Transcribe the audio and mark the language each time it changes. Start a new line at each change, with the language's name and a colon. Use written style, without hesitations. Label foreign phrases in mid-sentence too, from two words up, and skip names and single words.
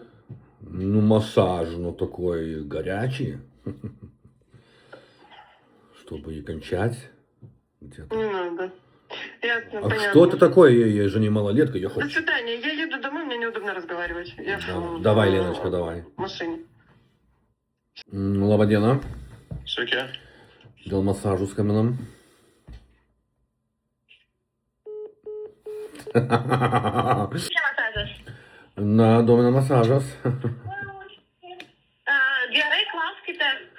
Russian: Массаж, такой горячий. Чтобы и кончать. Где-то. Не надо. Ясно, А понятно. кто это такой? Я же не малолетка, я До хочу. свидания. Я еду домой, мне неудобно разговаривать. Я Давай, Леночка, давай. в машине.
Lithuanian: Labą dieną. Sveiki. Dėl masažų skambinam. Čia masažas. Domina masažas. Gerai, klauskite.